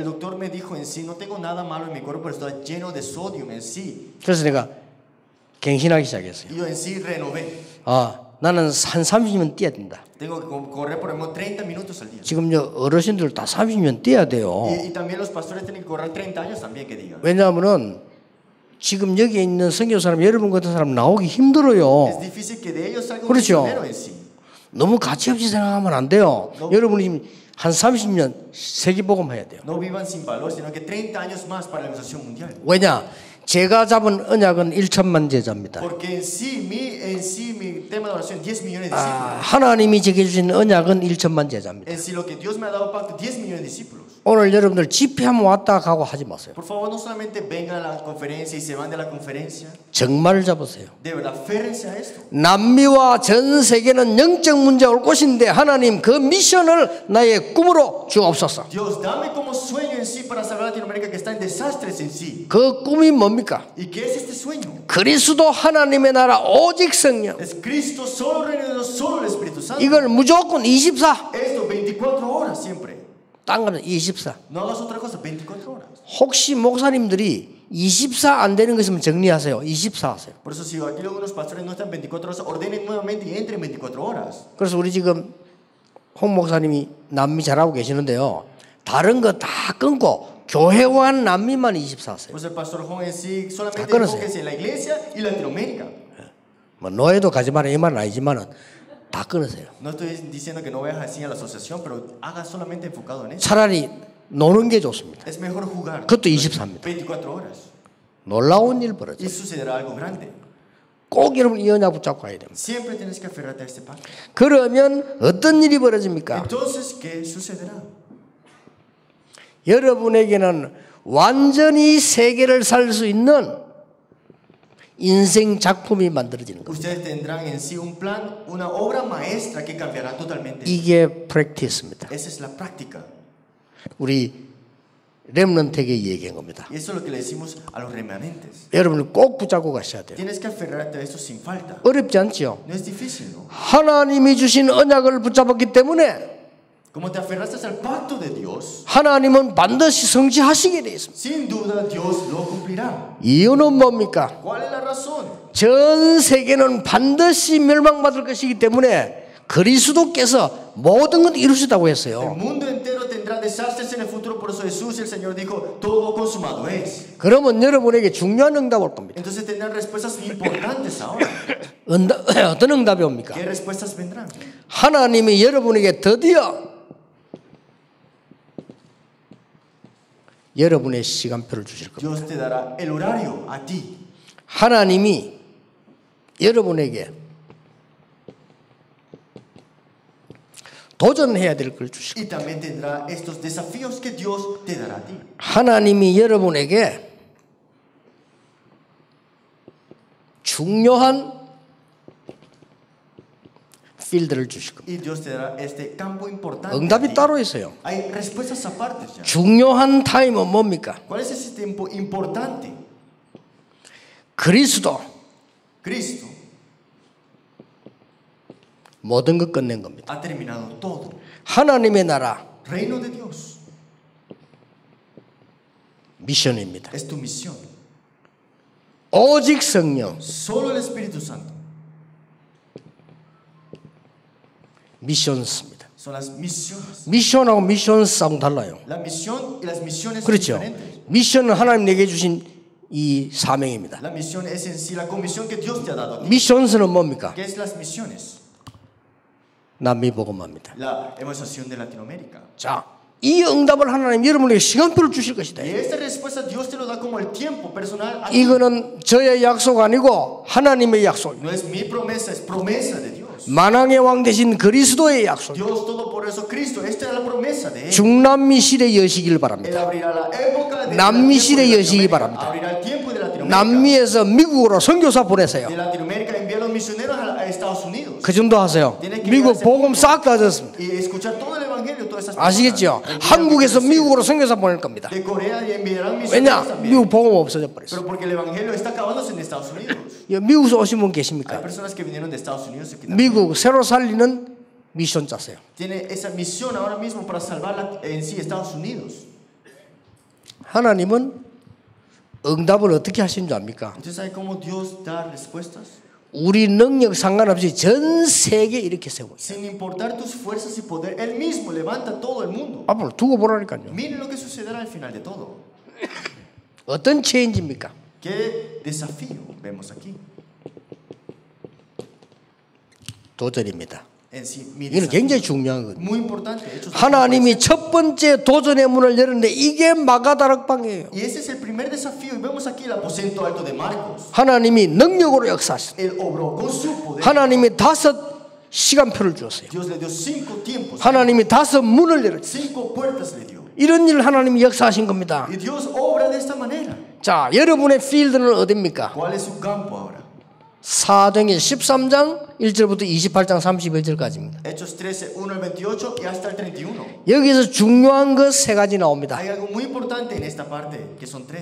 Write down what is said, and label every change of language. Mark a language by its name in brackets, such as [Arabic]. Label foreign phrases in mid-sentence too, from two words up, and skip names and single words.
[Spanish] El doctor me dijo en sí, no tengo nada malo en mi cuerpo, pero está lleno de sodio en sí. [Korean] 그래서 내가 갱신하기 시작했어요. [Spanish] Y yo en sí renové. [Korean] 나는 한 30년 뛰어야 된다. [Spanish] Tengo que correr por lo menos 30 minutos al día. [Korean] 지금요 어르신들 다 30년 뛰어야 돼요. [Spanish] Y también los pastores tienen que correr 30 años también, que digan. [Korean] 왜냐하면은 지금 여기 있는 선교 사람 여러분 같은 사람 나오기 힘들어요. [Spanish] Es difícil que de ellos salga un [Korean] 그렇죠. [Spanish] misionero en sí. [Korean] 너무 가치 없이 생각하면 안 돼요. 여러분이 지금 한 30년 세계복음 해야 돼요. [Spanish] No vivan sin valor, sino que 30 años más para la evangelización mundial. [Korean] 왜냐? 제가 잡은 언약은 1천만 제자입니다. [Spanish] Porque en sí mi tema de oración 10 millones de discípulos. [Korean] 하나님이 제게 주신 언약은 1천만 제자입니다. [Spanish] En sí lo que Dios me ha dado pacto 10 millones de discípulos. [Korean] 오늘 여러분들 집회하면 왔다 가고 하지 마세요. [Spanish] Por favor, no solamente vengan a la conferencia y se van de la conferencia. [Korean] 정말 잡으세요. [Spanish] De verdad, férrense a esto. [Korean] 남미와 전 세계는 영적 문제가 올 것인데 하나님 그 미션을 나의 꿈으로 주옵소서. [Spanish] Dios, dame como sueño en sí para salvar a Latinoamérica que está en desastres en sí. [Korean] 그 꿈이 뭡니까? [Spanish] ¿Y qué es este sueño? [Korean] 그리스도 하나님의 나라 오직 성령. [Spanish] Es Cristo, solo reino de Dios, solo el Espíritu Santo. [Korean] 이걸 무조건 24. [Spanish] Esto 24 horas siempre. [Korean] 딴 거는 24. [Spanish] No hagas otra cosa, 24 horas. [Korean] 혹시 목사님들이 24 안 되는 거 있으면 정리하세요. 24 하세요. [Spanish] Por eso si aquí algunos pastores no están 24 horas, ordenen nuevamente y entren 24 horas. [Korean] 그래서 우리 지금 홍 목사님이 남미 잘하고 계시는데요. 다른 거 다 끊고 교회와 남미만 24 하세요. [Spanish] Pues el pastor Juan en sí solamente [Korean] 끊으세요. [Spanish] enfóquese en la iglesia y Latinoamérica. [Korean] 뭐 노예도 가지 마라 이 말은 아니지만은 다 끊으세요. [Spanish] No estoy diciendo que no vayas así a la asociación, pero haga solamente enfocado en eso. [Korean] 차라리 노는 게 좋습니다. [Spanish] Es mejor jugar. [Korean] 그것도 24입니다. [Spanish] 24 horas. [Korean] 놀라운 일 벌어져. [Spanish] Y sucederá algo grande. [Korean] 꼭 여러분 이 언약 붙잡고 가야 됩니다. [Spanish] Siempre tienes que aferrarte a este pacto. [Korean] 그러면 어떤 일이 벌어집니까? [Spanish] Entonces, ¿qué sucederá? [Korean] 여러분에게는 완전히 세계를 살 수 있는 인생 작품이 만들어지는 겁니다. [Spanish] Ustedes tendrán en sí un plan, una obra maestra que cambiará totalmente. [Korean] 이게 프랙티스입니다. [Spanish] Esa es la práctica. [Korean] 우리 렘넌트에게 얘기한 겁니다. [Spanish] Y eso es lo que le decimos a los remanentes. [Korean] 여러분이 꼭 붙잡고 가셔야 돼요. [Spanish] Tienes que aferrarte a esto sin falta. [Korean] 어렵지 않지요? [Spanish] No es difícil, ¿no? [Korean] 하나님이 주신 언약을 붙잡았기 때문에 [Spanish] Como te aferraste al pacto de Dios, [Korean] 하나님은 반드시 성취하시게 되어 있습니다. [Spanish] sin duda Dios lo cumplirá. [Korean] 이유는 뭡니까? [Spanish] ¿Cuál es la razón? [Korean] 전 세계는 반드시 멸망받을 것이기 때문에 그리스도께서 모든 걸 이루시다고 [Spanish] El [Korean] 했어요. [Spanish] mundo entero tendrá desastres en el futuro, por eso Jesús y el Señor dijo, todo consumado es. [Korean] 그러면 여러분에게 중요한 응답 올 겁니다. [Spanish] Entonces tendrán respuestas importantes ahora. [Korean] 어떤 응답이 옵니까? [Spanish] ¿Qué respuestas vendrán? [Korean] 하나님이 여러분에게 드디어 여러분의 시간표를 주실 겁니다. [Spanish] Dios te dará el horario a ti. [Korean] 하나님이 여러분에게 도전해야 될 걸 주실 [Spanish] Y también tendrá estos desafíos que Dios te dará a ti. [Korean] 하나님이 여러분에게 중요한 필드를 주실 겁니다. [Spanish] Y Dios te dará este campo importante. a [Korean] 응답이 [Spanish] ti. [Korean] 따로 있어요. [Spanish] Hay respuestas aparte ya. [Korean] 중요한 타임은 뭡니까? [Spanish] ¿Cuál es ese tiempo importante? [Korean] 그리스도 [Spanish] Cristo [Korean] 모든 것 끝낸 겁니다. [Spanish] ha terminado todo. [Korean] 하나님의 나라 [Spanish] Reino de Dios [Korean] 미션입니다. [Spanish] es tu misión. [Korean] 오직 성령 [Spanish] Solo el Espíritu Santo [Korean] 미션스입니다. [Spanish] son las misiones. [Korean] 미션하고 미션스하고 달라요. [Spanish] La misión y las misiones son [Korean] 그렇죠. [Spanish] diferentes. [Korean] 미션은 하나님 내게 주신 이 사명입니다. [Spanish] La misión es en sí la comisión que Dios te ha dado a ti. [Korean] 미션스는 뭡니까? [Spanish] ¿Qué es las misiones? [Korean] 남미 복음화입니다. [Spanish] La evangelización de Latinoamérica. [Korean] 자, 이 응답을 하나님 여러분에게 시간표를 주실 것이다. [Spanish] Y esta respuesta Dios te lo da como el tiempo personal a ti. [Korean] 이거는 저의 약속 아니고 하나님의 약속입니다. [Spanish] No es mi promesa, es promesa de Dios. [Korean] 만왕의 왕 되신 그리스도의 약속. [Spanish] Dios Todopoderoso Cristo, esta es la promesa de Él. [Korean] 중남미 시대 여시길 [Spanish] Él [Korean] 바랍니다. [Spanish] abrirá la época de [Korean] 남미 [Spanish] la [Korean] 시대 [Spanish] tiempo de [Korean] 여시기 [Spanish] Latinoamérica. [Korean] 바랍니다. [Spanish] Abrirá el tiempo de Latinoamérica. [Korean] 남미에서 미국으로 선교사 보내세요. [Spanish] De Latinoamérica envía a los misioneros a Estados Unidos. [Korean] 그 정도 하세요. 미국 복음 싹 다 졌습니다. [Spanish] Y escuchar todo el evangelio, todas esas [Korean] 아시겠죠? [Spanish] personas. [Korean] 한국에서 미국으로 선교사 보낼 겁니다. [Spanish] De Corea y enviarán [Korean] 왜냐? [Spanish] misioneros [Korean] 미국 [Spanish] también. [Korean] 복음 없어져 버렸어요. [Spanish] Pero porque el evangelio está acabándose en Estados Unidos. [Korean] 미국에서 오신 분 [Spanish] Hay [Korean] 계십니까? [Spanish] personas que vinieron de Estados Unidos aquí también. [Korean] 미국 새로 살리는 미션 짜세요. [Spanish] Tiene esa misión ahora mismo para salvar en sí Estados Unidos. [Korean] 하나님은 응답을 어떻게 하신 줄 압니까? [Spanish] ¿Usted sabe cómo Dios da respuestas? [Korean] 우리 능력 상관없이 전 세계 이렇게 세워요. [Spanish] Sin importar tus fuerzas y poder, Él mismo levanta todo el mundo. [Korean] 앞으로 두고 보라니까요. [Spanish] Miren lo que sucederá al final de todo. [Korean] 어떤 체인지입니까? [Spanish] ¿Qué desafío vemos aquí? [Korean] 도전입니다. [Spanish] En sí, mi [Korean] 이건 [Spanish] desafío. [Korean] 굉장히 중요한 거예요. [Spanish] Muy importante. Hechos [Korean] 하나님이 첫 번째 도전의 문을 열었는데 이게 마가다락방이에요. [Spanish] Y ese es el primer desafío. Y vemos aquí el aposento alto de Marcos. [Korean] 하나님이 능력으로 역사하셨어요. [Spanish] Él obró con su poder. [Korean] 하나님이 5 시간표를 주었어요. [Spanish] Dios le dio 5 tiempos. [Korean] 하나님이 5 문을 열었어요. [Spanish] 5 puertas le dio. [Korean] 이런 일을 하나님이 역사하신 겁니다. [Spanish] Y Dios obra de esta manera. [Korean] 자, 여러분의 필드는 어디입니까? [Spanish] ¿Cuál es su campo ahora? [Korean] 사도행전 13장 1절부터 28장 31절까지입니다. [Spanish] Hechos 13, 1 al 28 y hasta el 31. [Korean] 여기서 중요한 것 3가지 나옵니다. [Spanish] Hay algo muy importante en esta parte, que son 3.